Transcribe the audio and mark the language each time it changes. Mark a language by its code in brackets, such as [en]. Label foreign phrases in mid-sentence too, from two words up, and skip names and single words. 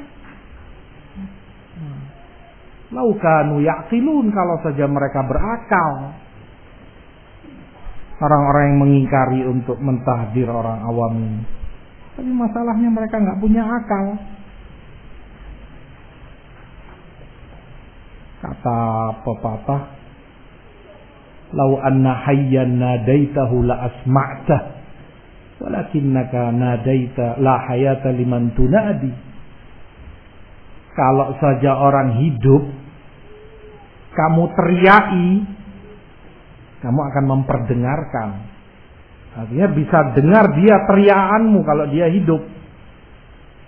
[ar] لو كانوا يعقلون, [id] kalau saja mereka berakal. Orang-orang yang mengingkari untuk mentahdir orang awam ini, tapi masalahnya mereka nggak punya akal. Kata pepatah, [ar] لو أن حيا ناديته لأسمعته ولكنك ناديت لا حياة لمن تنادي. [id] Kalau saja orang hidup kamu teriaki, kamu akan memperdengarkan. Artinya bisa dengar dia teriakanmu kalau dia hidup.